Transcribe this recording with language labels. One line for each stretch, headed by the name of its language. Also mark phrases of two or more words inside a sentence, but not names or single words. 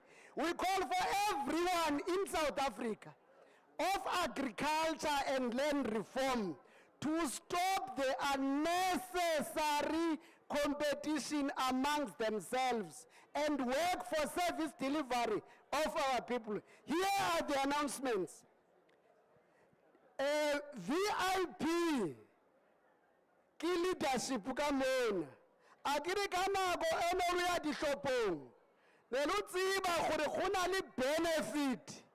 English: We call for everyone in South Africa of agriculture and land reform to stop the unnecessary competition amongst themselves and work for service delivery of our people. Here are the announcements.
Tswana: VIP ke leadership ka mona a ke re ka nako eno re ya dihlopong ne lo tseba gore go na le benefit